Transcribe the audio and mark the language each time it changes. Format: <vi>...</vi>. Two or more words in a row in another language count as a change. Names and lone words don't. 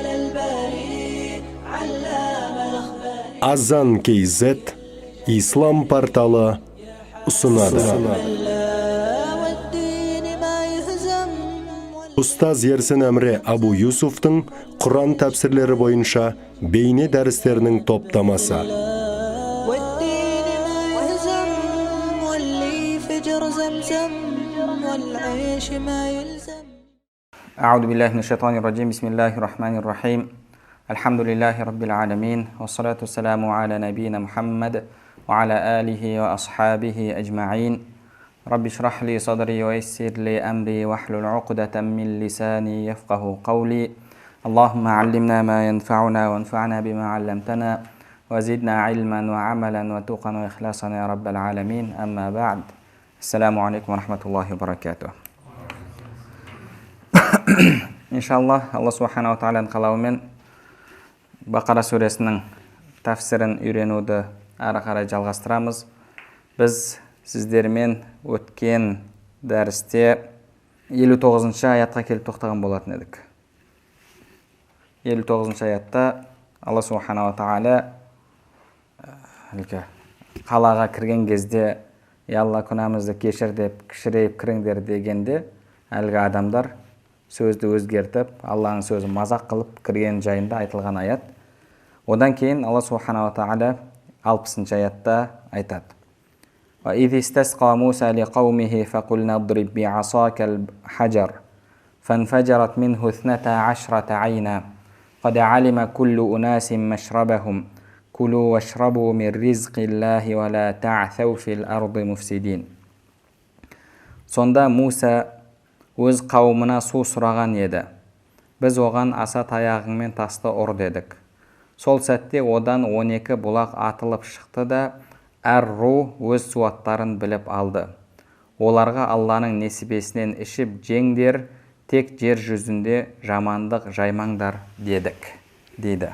<ar>الباري علام الأخبار.</ar> <kk>Azan KZ İslam portalı sunады. Устаз Ерсін Әмре Абу Юсуфтың Құран тәпсірлері бойынша бейне дәрістерінің топтамасы.</kk> <ar>أعوذ بالله من الشيطان الرجيم بسم الله الرحمن الرحيم الحمد لله رب العالمين والصلاة والسلام على نبينا محمد وعلى آله وأصحابه أجمعين رب اشرح لي صدري ويسر لي أمري واحلل عقدة من لساني يفقه قولي اللهم علمنا ما ينفعنا وانفعنا بما علمتنا وزدنا علما وعملا وتقا وإخلاصا يا رب العالمين أما بعد السلام عليكم ورحمة الله وبركاته.</ar> <kk>Иншаллах, Алла Субханаху Тағаланың қалауымен Бақара сүресінің тәфсірін үйренуді әрі қарай жалғастырамыз. Біз сіздермен өткен дәрісте 59-шы аятқа келіп тоқтаған болатын едік. 59-шы аятта Алла Субханаху Тағала қалаға кірген кезде Алла күнәмізді кешір деп кішірейіп кіріңдер дегенде әлгі адамдар сөзді өзгертіп, Алланың сөзі мазақ қылып кірген жайында айтылған аят. Одан кейін Алла Субханаху Тағала 60-шы аятта айтады.</kk> <ar>وَإِذِ اسْتَسْقَى مُوسَى لِقَوْمِهِ فَقُلْنَا اضْرِبْ بِعَصَاكَ الْحَجَرَ فَانْفَجَرَتْ مِنْهُ 12 عَيْنًا قَدْ عَلِمَ كُلُّ أُنَاسٍ مَشْرَبَهُمْ كُلُوا وَاشْرَبُوا مِنْ رِزْقِ اللَّهِ وَلَا تَعْثَوْا فِي الْأَرْضِ مُفْسِدِينَ.</ar> <kk>Сонда Муса өз қауымына су сұраған еді. Біз оған аса таяғыңмен тасты ұр дедік. Сол сәтте одан 12 бұлақ атылып шықты да, әр ру өз суаттарын біліп алды. Оларға Алланың несібесінен ішіп жеңдер, тек жер жүзінде жамандық жаймаңдар дедік, дейді.</kk>